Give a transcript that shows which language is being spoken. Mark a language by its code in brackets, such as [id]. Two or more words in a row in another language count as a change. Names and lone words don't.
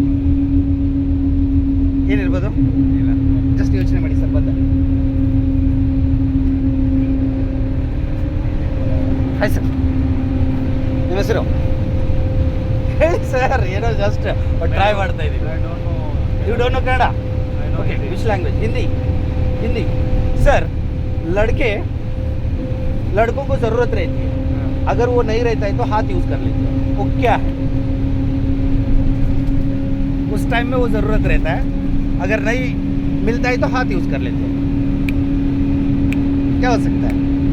[kn] ಏನಿರ್ಬೋದು? ಜಸ್ಟ್ ಯೋಚನೆ ಮಾಡಿ ಸರ್. ಬಂದ ಹಾಯ್ ಸರ್, ನಿಮ್ಮ ಹೆಸರು ಹೇಳಿ ಸರ್. ಏನೋ ಜಸ್ಟ್ ಟ್ರೈ ಮಾಡ್ತಾ ಇದ್ದೀವಿ. [en] you don't know Kannada? OK, which language? Hindi sir. [hi] लड़कों को ज़रूरत रहती है, अगर वो नहीं रहता है तो हाथ यूज़ कर लेते हैं, वो क्या है? उस टाइम में वो ज़रूरत रहता है, अगर नहीं मिलता है तो हाथ यूज़ कर लेते हैं, क्या हो सकता है?